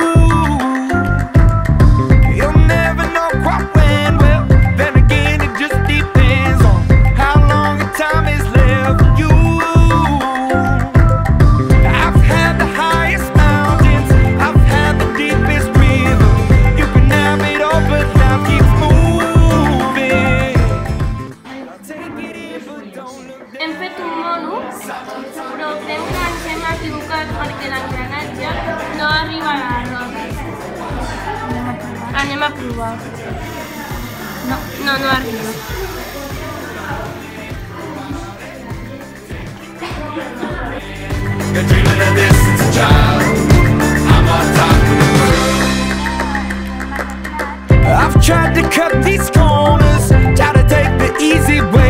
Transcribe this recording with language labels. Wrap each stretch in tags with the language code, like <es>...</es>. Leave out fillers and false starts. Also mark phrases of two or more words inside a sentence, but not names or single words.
<en>You'll never know quite when, well, then again it just depends on how long the time is left for you. I've had the highest mountains, I've had the deepest river. You can have it all, but now keep moving. Take it in, but don't look down.</en> <ca>Hem fet un mono, però creu que ens hem equivocat perquè l'engranatge no arriba a la roda. Anem a provar. No arriba.</ca> <en>You're dreaming of this since a child. I'm on top of the world. I've tried to cut these corners, try to take the easy way.</en>